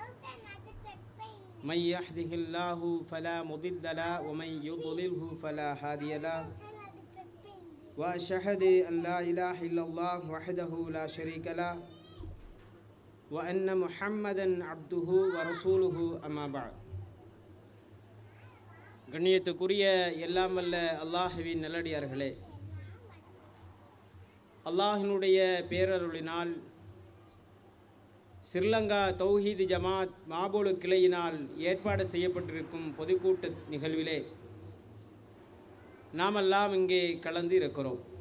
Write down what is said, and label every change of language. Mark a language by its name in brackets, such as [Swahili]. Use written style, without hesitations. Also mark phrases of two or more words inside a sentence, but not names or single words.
[Arabic] من يهده الله فلا مضل له ومن يضلله فلا هادي له وأشهد أن لا إله إلا الله وحده لا شريك له وأن محمدا عبده ورسوله أما بعد. [Tamil] கண்ணியத்துக்குரிய எல்லாம் வல்ல அல்லாஹ்வின் நல்லடியார்களே, அல்லாஹினுடைய பேரருளினால் ஸ்ரீலங்கா தௌஹீத் ஜமாத் மாபோலு கிளையினால் ஏற்பாடு செய்யப்பட்டிருக்கும் பொதுக்கூட்ட நிகழ்விலே நாமெல்லாம் இங்கே கலந்து இருக்கிறோம்.